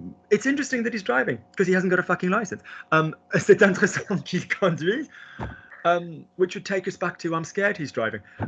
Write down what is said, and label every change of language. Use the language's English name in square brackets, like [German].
[English] It's interesting that he's driving because he hasn't got a fucking license. [French] C'est intéressant qu'il conduise. [English] Which would take us back to I'm scared he's driving.